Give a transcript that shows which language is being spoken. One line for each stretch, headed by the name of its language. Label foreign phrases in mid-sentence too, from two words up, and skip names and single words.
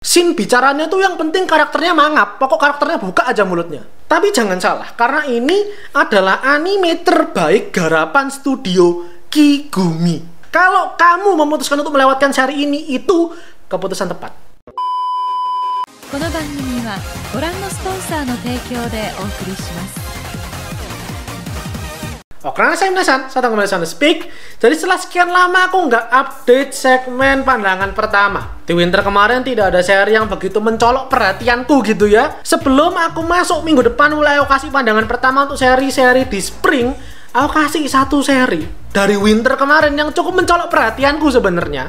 Indonesian: Scene bicaranya tuh yang penting karakternya mangap, pokok karakternya buka aja mulutnya. Tapi jangan salah, karena ini adalah anime terbaik garapan studio Kigumi. Kalau kamu memutuskan untuk melewatkan seri ini, itu keputusan tepat.
Japanese: この番組はご覧のスポンサーの提供でお送りします。
Indonesian: Oke, saya Minasan, saya kembali Sound Speak. Jadi setelah sekian lama aku nggak update segmen pandangan pertama. Di winter kemarin tidak ada seri yang begitu mencolok perhatianku gitu ya. Sebelum aku masuk minggu depan mulai aku kasih pandangan pertama untuk seri-seri di spring, aku kasih satu seri dari winter kemarin yang cukup mencolok perhatianku sebenarnya.